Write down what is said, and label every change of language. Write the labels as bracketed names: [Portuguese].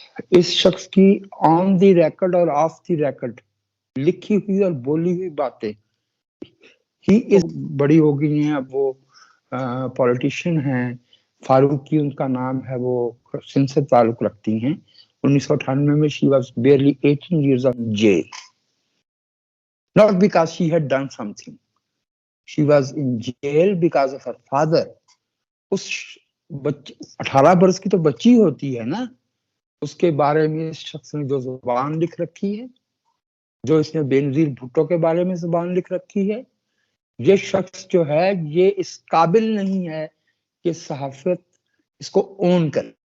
[Urdu] اس شخص کی آن دی ریکارڈ اور آف دی ریکارڈ لکھی ہوئی اور بولی ہوئی باتیں ہی بڑی ہو گئی ہیں۔ اب وہ پولیٹیشین ہیں، فاروقی ان کا نام ہے، وہ سندھ سے تعلق رکھتی ہیں۔ 1998 میں [English] she was barely 18 years of jail, not because she had done something. She was in jail because of her father. [Urdu] اس 18 برس کی تو بچی ہوتی ہے نا، اس کے بارے میں اس شخص نے جو زبان لکھ رکھی ہے، جو اس نے بے نظیر بھٹو کے بارے میں زبان لکھ رکھی ہے، یہ شخص جو ہے یہ اس قابل نہیں ہے کہ صحافت اس کو اون کرے۔